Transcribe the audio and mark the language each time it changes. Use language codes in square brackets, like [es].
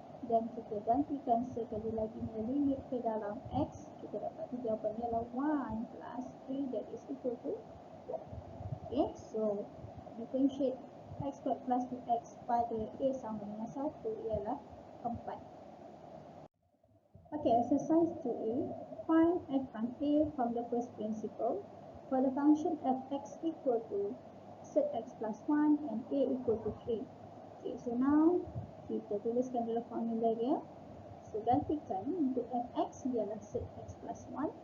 [ms] Dan kita gantikan sekali lagi limit ke dalam x. [en] Kita dapat jawapannya ialah 1 plus 3 that is equal to 4. [ms] Okay, so differentiate x squared plus 2x pada a sama dengan 1 ialah 4. [en] Okay, exercise 2a. Find f prime a from the first principle for the function fx equal to set x plus 1 and a equal to 3. [ms] Okay, so now kita tuliskan dulu formula dia. So gantikan untuk fx ialah set x plus 1.